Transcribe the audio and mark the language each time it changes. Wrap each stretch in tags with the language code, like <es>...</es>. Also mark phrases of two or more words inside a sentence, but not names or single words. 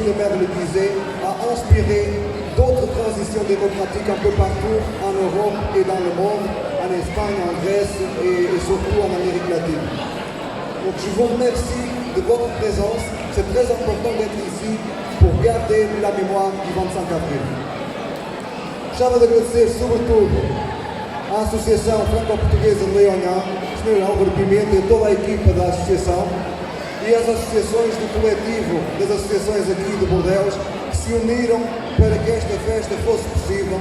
<fr>le maire le disait, a inspiré d'autres transitions démocratiques un peu partout en Europe et dans le monde, en Espagne, en Grèce et surtout en Amérique latine. Donc je vous remercie de votre présence. C'est très important d'être ici pour garder la mémoire du 25 avril.</fr> <pt>Gostava de agradecer, sobretudo, à Associação Franco-Portuguesa de Leonhã, Sr. Álvaro Pimenta e toda a equipa da Associação e às associações do coletivo das associações aqui de Bordeaux que se uniram para que esta festa fosse possível.</pt>